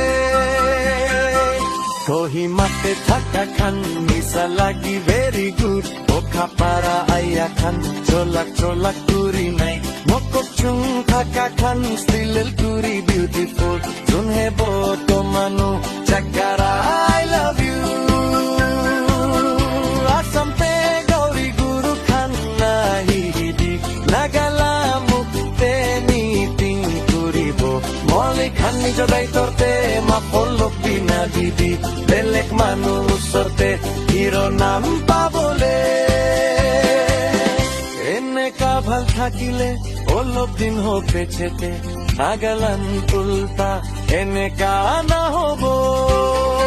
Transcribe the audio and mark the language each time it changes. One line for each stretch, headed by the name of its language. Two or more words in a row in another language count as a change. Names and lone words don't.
Naga Pidgin: কোহিমাতে থাকা খান মিশা লাগি
English: very good
Naga Pidgin: বোখা পারা আইয়া খান চোলাক চোলাক কুড়ি নাই মকক চুং থাকা খান স্টিলেল কুড়ি বিউটিফুল জুনহে বোটো মানু চাকারা
English: I love you
Assamese: আসামতে গৌরী গুরু খান নাহিদি নাগালা মুক্তে মিটিং করিব মলে খান নিজ দায়িত্বতে মা পল্লব বিনা দিদি বেলেগ মানুহ ওচৰতে হিৰো নাম পাবলে এনেকা ভাল থাকিলে অলপ দিন হোক পেছেতে নাগালান্ড উল্টা এনেকা নহব